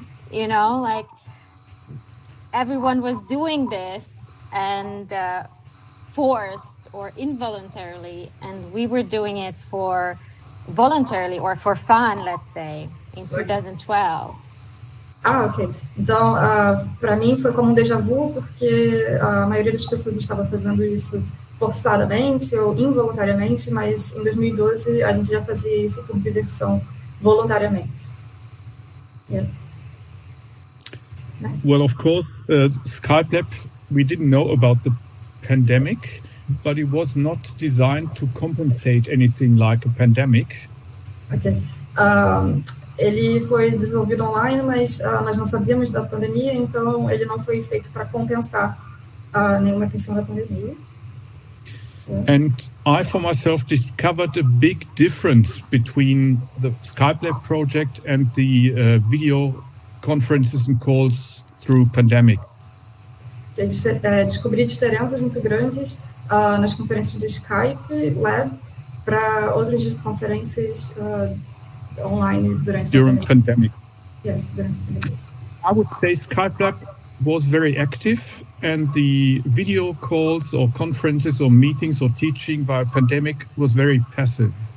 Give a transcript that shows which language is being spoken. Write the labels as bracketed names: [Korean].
[English] You know, like everyone was doing this and forced or involuntarily, and we were doing it for voluntarily or for fun, let's say, in 2012. Ok. [Portuguese] Então, para mim foi como um déjà vu, porque a maioria das pessoas estava fazendo isso forçadamente ou involuntariamente, mas em 2012 a gente já fazia isso por diversão, voluntariamente. [English] Yes. Nice. Well, of course, Skype Lab, we didn't know about the pandemic, but it was not designed to compensate anything like a pandemic. Ok. [Portuguese] Ele foi desenvolvido online, mas nós não sabíamos da pandemia, então ele não foi feito para compensar nenhuma questão da pandemia. [English] And I, for myself, discovered a big difference between the Skype Lab project and the video conferences and calls through pandemic. [Portuguese] Descobri diferenças muito grandes nas conferências do Skype Lab para outras conferências online [English] during pandemic. [Portuguese] Yes, durante a pandemia. [English] I would say Skype Lab was very active, and the video calls or conferences or meetings or teaching via pandemic was very passive.